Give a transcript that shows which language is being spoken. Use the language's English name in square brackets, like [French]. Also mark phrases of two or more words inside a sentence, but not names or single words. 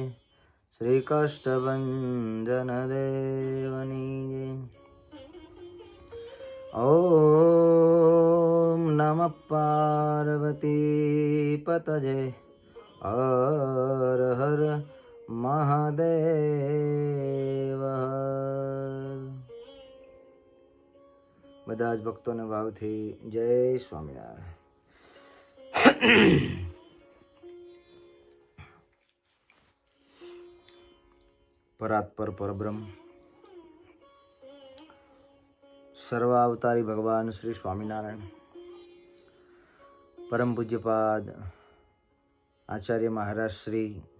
[Gujarati] શ્રી કષ્ટભંજન દેવની જય। [Sanskrit] ओम नमः पार्वती पतये हर हर महादेव। [Gujarati] બધા જ ભક્તોને ભાવથી જય સ્વામિનારાયણ। પરાત્પર પરબ્રહ્મ સર્વાવતારી ભગવાન શ્રી સ્વામિનારાયણ પરમ પૂજ્યપાદ આચાર્ય મહારાજ શ્રી